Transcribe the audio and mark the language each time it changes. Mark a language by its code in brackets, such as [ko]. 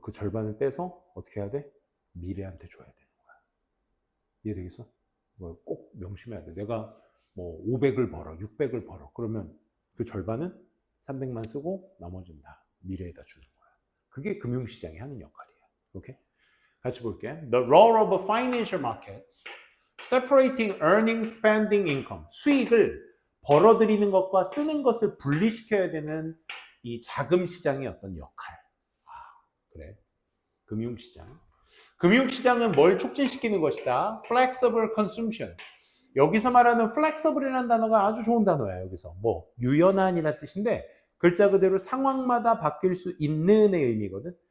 [ko] 그 절반을 떼서 어떻게 해야 돼? 미래한테 줘야 되는 거야. 이해되겠어? 뭐 꼭 명심해야 돼. 내가 뭐 500을 벌어, 600을 벌어. 그러면 그 절반은 300만 쓰고 나머지는 다 미래에다 주는 거야. 그게 금융시장이 하는 역할이야. 오케이? 같이 볼게. [en] The role of financial markets separating earning, spending, income. [ko] 수익을 벌어들이는 것과 쓰는 것을 분리시켜야 되는 이 자금 시장의 어떤 역할. 그래. 금융시장. 금융시장은 뭘 촉진시키는 것이다? [en] Flexible consumption. [ko] 여기서 말하는 flexible이라는 단어가 아주 좋은 단어야. 여기서 뭐 유연한이라는 뜻인데 글자 그대로 상황마다 바뀔 수 있는의 의미거든.